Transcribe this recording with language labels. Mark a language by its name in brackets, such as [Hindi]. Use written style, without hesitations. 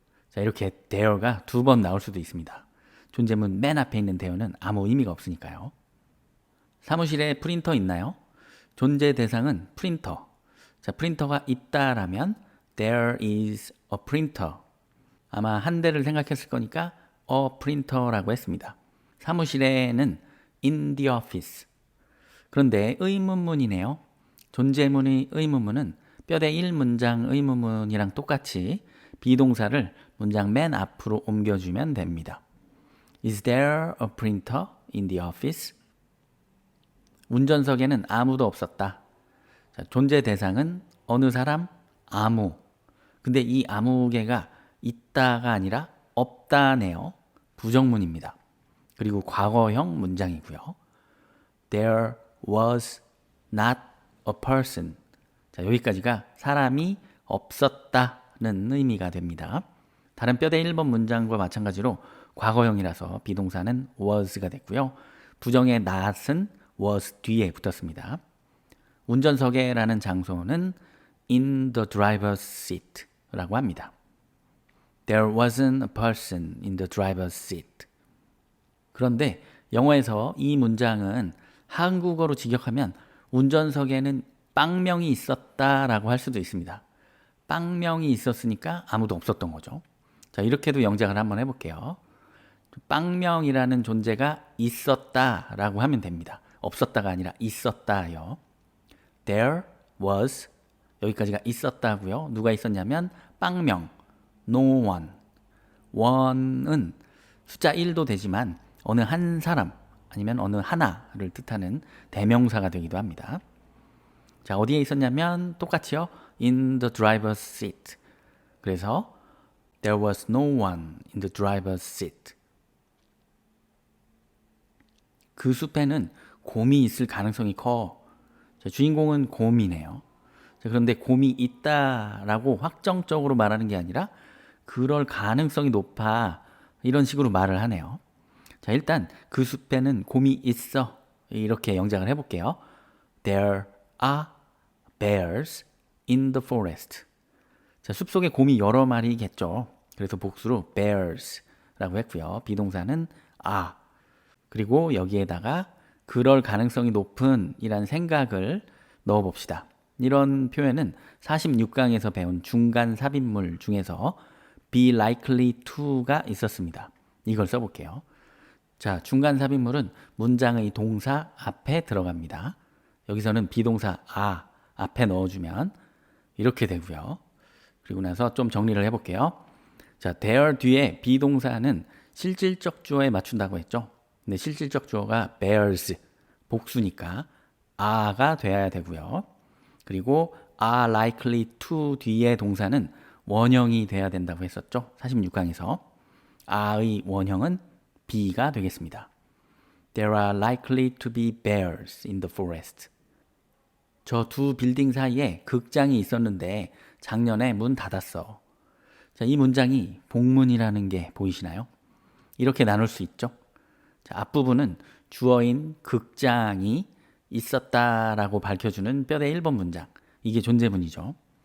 [Korean] 자, 이렇게 there가 두 번 나올 수도 있습니다. 존재문 맨 앞에 있는 there는 아무 의미가 없으니까요. 사무실에 프린터 있나요? 존재 대상은 프린터. 자, 프린터가 있다라면 [English] there is a printer. [Korean] 아마 한 대를 생각했을 거니까 a printer라고 했습니다. 사무실에는 [English] in the office. [Korean] 그런데 의문문이네요. 존재문의 의문문은 뼈대 1문장 의문문이랑 똑같이 비동사를 문장 맨 앞으로 옮겨주면 됩니다. [English] Is there a printer in the office? [Korean] 운전석에는 아무도 없었다. 자, 존재 대상은 어느 사람? 아무. 근데 이 아무개가 있다가 아니라 없다네요. 부정문입니다. 그리고 과거형 문장이고요. [English] There was not a person. [Korean] 자, 여기까지가 사람이 없었다는 의미가 됩니다. 다른 뼈대 1번 문장과 마찬가지로 과거형이라서 비동사는 was가 됐고요. 부정의 not은 was 뒤에 붙었습니다. 운전석에라는 장소는 [English] in the driver's seat [Korean] 라고 합니다. [English] There wasn't a person in the driver's seat. [Korean] 그런데 영어에서 이 문장은 한국어로 직역하면 운전석에는 빵명이 있었다라고 할 수도 있습니다. 빵명이 있었으니까 아무도 없었던 거죠. 자, 이렇게도 영작을 한번 해볼게요. 빵명이라는 존재가 있었다라고 하면 됩니다. 없었다가 아니라 있었다요. [English] There was [Korean] 여기까지가 있었다고요. 누가 있었냐면 빵명 [English] no one. [Korean] one은 숫자 1도 되지만 어느 한 사람 아니면 어느 하나를 뜻하는 대명사가 되기도 합니다. 자, 어디에 있었냐면 똑같이요. [English] in the driver's seat. [Korean] 그래서 [English] there was no one in the driver's seat. [Korean] 그 숲에는 곰이 있을 가능성이 커. 자, 주인공은 곰이네요. 자, 그런데 곰이 있다라고 확정적으로 말하는 게 아니라 그럴 가능성이 높아. 이런 식으로 말을 하네요. 자, 자, 일단 그 숲에는 곰이 있어. 이렇게 영작을 해볼게요. [English] There are bears in the forest. [Korean] 자, 숲속에 곰이 여러 마리겠죠. 그래서 복수로 bears라고 했고요. 비동사는 are. 그리고 여기에다가 그럴 가능성이 높은 이란 생각을 넣어 봅시다. 이런 표현은 46강에서 배운 중간 삽입물 중에서 be likely to가 있었습니다. 이걸 써볼게요. 자, 중간 삽입물은 문장의 동사 앞에 들어갑니다. 여기서는 비동사 are 앞에 넣어주면 이렇게 되고요. 그리고 나서 좀 정리를 해볼게요. 자, there 뒤에 비동사는 실질적 주어에 맞춘다고 했죠. 근데 실질적 주어가 bears, 복수니까 are가 돼야 되고요. 그리고 are likely to 뒤에 동사는 원형이 돼야 된다고 했었죠. 46강에서 are의 원형은 be가 되겠습니다. [English] There are likely to be bears in the forest. [Korean] 저 두 빌딩 사이에 극장이 있었는데 작년에 문 닫았어. 자, 이 문장이 복문이라는 게 보이시나요? 이렇게 나눌 수 있죠. 자, 앞부분은 주어인 극장이 있었다라고 밝혀주는 뼈대 1번 문장. 이게 존재문이죠.